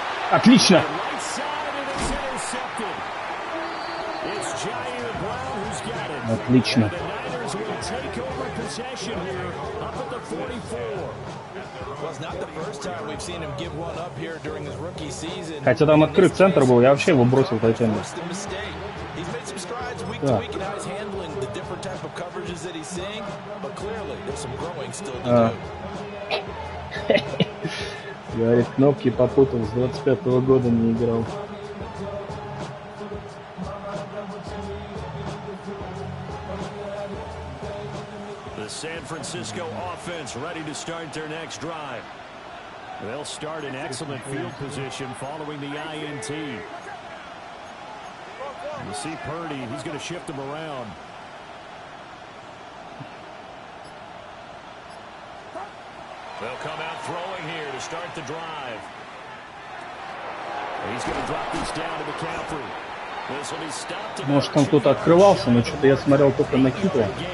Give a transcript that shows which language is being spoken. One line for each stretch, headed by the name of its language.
Russian: Отлично!
English: Right side and it's intercepted. It's Jair Brown who's got it.
Russian: Отлично.
English: The Niners will take over possession here up at the 44. Well, it's not the first time we've seen him give one up here during his rookie season.
Russian: Хотя там открыт центр был, я вообще его бросил тайтенду.
English: He's made some strides week to week in how he's handling the different type of coverages that he's seeing, but clearly there's some growing still to do.
Russian: Говорит, кнопки попутал, с 25-го года не играл.
English: The San Francisco offense ready to start their next drive. They'll start in excellent field position following the INT. You see Purdy, he's going to shift him around. They'll come out throwing here to start the drive. He's going to drop this down to McCaffrey. This will be stopped.
Russian: Может, там кто-то открывался, но что-то я смотрел только на Китла.